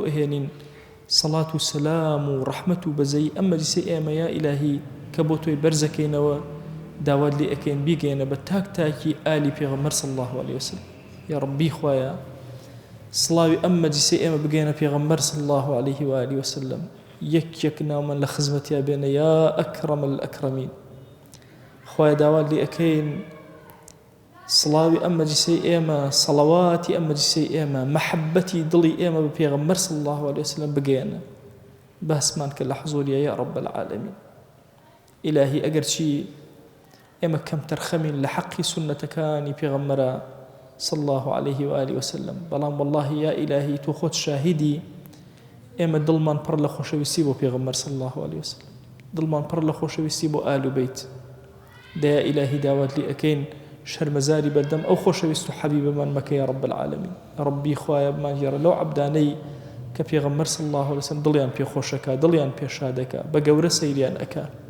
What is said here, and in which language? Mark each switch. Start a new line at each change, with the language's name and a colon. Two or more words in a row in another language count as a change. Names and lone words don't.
Central Kurdish: ئەهێنین صلاة و سلام و ڕەحمەت و بەزەی ئەم مەجلیسەی ئێمە یا ئیلاهی کە بۆ تۆی بەرزەکەینەوە داوات لێ ئەکەین بیگەینە بە تاک تاکی ئالی پێغەمبەر
Arabic: صلی الله عليه وسلم
Central Kurdish: یا ڕەبی خوایە سڵاوی ئەم مەجلیسەی ئێمە بگەینە پێغەمبەر
Arabic: صلی الله عليه وآله وسلم
Central Kurdish: یەک ناومان لە خزمەتیا بێنە
Arabic: یا ئەکرەم الئەکرەمین
Central Kurdish: خوایە داوات لێ ئەکەین سڵاوی ئەم مەجلیسەی ئێمە سەڵەواتی ئەم مەجلیسەی ئێمە مەحەبەتی دڵی ئێمە بە پێغەمبەر
Arabic: صلی الله عليه وسلم
Central Kurdish: بگەێنە باسمان کە لە حزوریە
Arabic: یا رب العالمین
Central Kurdish: ئیلاهی ئەگەر چی ئێمە کەم تەرخەمین لە حەقی سنەتەکانی پێغەمبەرە
Arabic: صلی الله عليه وآله وسلم
Central Kurdish: بەڵام والله یا ئیلاهی تۆ خۆت شاهیدی ئێمە دڵمان پڕ لە خۆشەویستی بۆ پێغەمبەر
Arabic: صلی الله عليه وسلم
Central Kurdish: دڵمان پڕ لە خۆشەویستی بۆ ئال و بەیت دەیا ئیلاهی داوات لێ ئەکەین شەرمەزاری بەردەم ئەو خۆشەویست و حەبیبەمان مەکە
Arabic: یا رب العالمین
Central Kurdish: ڕەبی خوایە بمانگێڕە لەو عەبدانەی کە پێغەمبەر
Arabic: صلی الله عليه وسلم
Central Kurdish: دڵیان پێخۆشەکە دڵیان پێشادەکە بە گەورە سەیریان ئەکا